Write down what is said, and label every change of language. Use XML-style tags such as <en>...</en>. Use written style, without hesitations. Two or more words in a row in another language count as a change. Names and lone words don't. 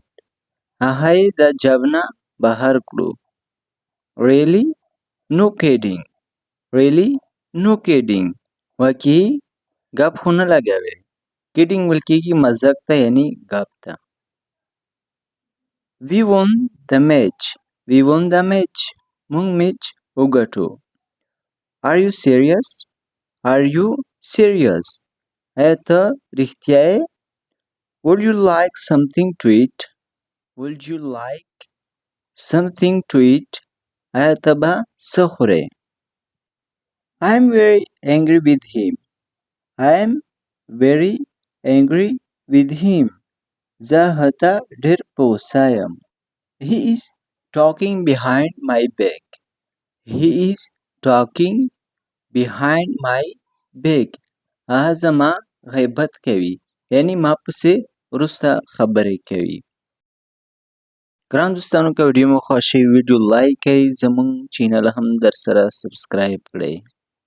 <ps>هغه یې د جاب نه بهر کړو.</ps> <en>Really? No kidding. Really? No kidding.</en> <ps>واقعي ګپ خو نه لګوې. Kidding ویل کېږي مزاق ته یعنی ګپ ته.</ps> <en>We won the match. We won the match.</en> <ps>موږ میچ وګټو.</ps> <en>Are you serious? Are you serious?</en> <ps>آیا ته رښتیا یې؟</ps> <en>Would you like something to eat? Would you like something to eat?</en> <ps>آیا ته به څه خورې؟</ps> <en>I am very angry with him. I am very angry with him.</en> <ps>زه هغه ته ډېر په غوسه یم.</ps> <en>He is talking behind my back. He is talking behind my back.</en> <ps>هغه زما غیبت کوي. یعنی ما پسې وروسته خبرې کوي. ګران دوستانو که ویډیو مو خوښ شوي</ps> <en>video like</en> <ps>کړئ. زموږ چینل هم در سره سبسکرایب کړئ.</ps>